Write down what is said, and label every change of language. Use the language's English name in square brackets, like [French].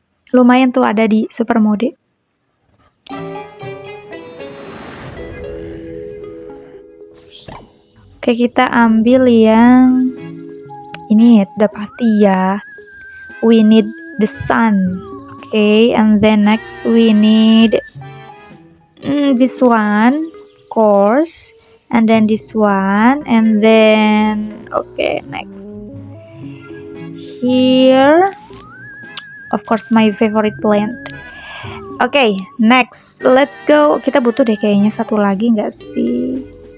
[Indonesian] Lumayan tuh ada di super mode. Oke, kita ambil yang ini udah pasti ya. [English] We need the sun. Okay, and then next we need this one, of course, and then this one, and then okay, next here, of course my favorite plant. Okay, next let's go. [Indonesian] Kita butuh deh kayaknya satu lagi nggak sih?